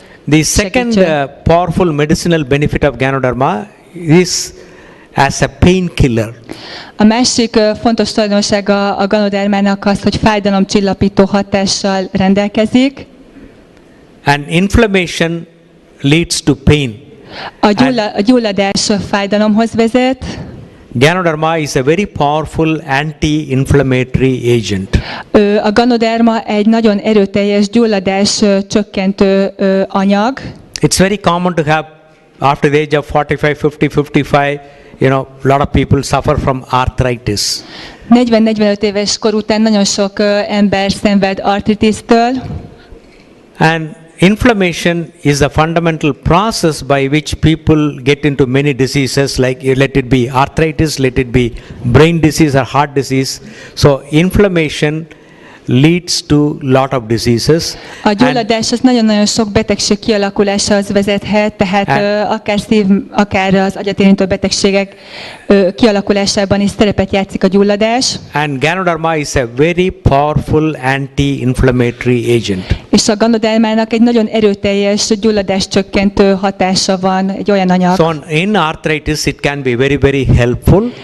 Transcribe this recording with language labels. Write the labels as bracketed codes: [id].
[en] The second powerful medicinal benefit of Ganoderma is as a painkiller. [hu] A másik fontos tulajdonsága a Ganodermának az, hogy fájdalomcsillapító hatással rendelkezik. [en] And inflammation leads to pain. [hu] A gyulladás fájdalomhoz vezet. [en] Ganoderma is a very powerful anti-inflammatory agent. [hu] A Ganoderma egy nagyon erőteljes gyulladás csökkentő anyag. [en] It's very common to have after the age of 45, 50, 55, a lot of people suffer from arthritis. [hu] 40-45 éves kor után nagyon sok ember szenved artritisztől. [en] And inflammation is the fundamental process by which people get into many diseases, like let it be arthritis, let it be brain disease or heart disease. So inflammation leads to lot of diseases. [hu] A gyulladás az nagyon-nagyon sok betegség kialakulásához vezethet, tehát akár szív, akár az agyat érintő betegségek kialakulásában is szerepet játszik a gyulladás. [en] And Ganoderma is a very powerful anti-inflammatory agent. [hu] És a Ganodermának egy nagyon erőteljes gyulladás csökkentő hatása van, egy olyan anyag. [en] So in arthritis it can be very, very helpful.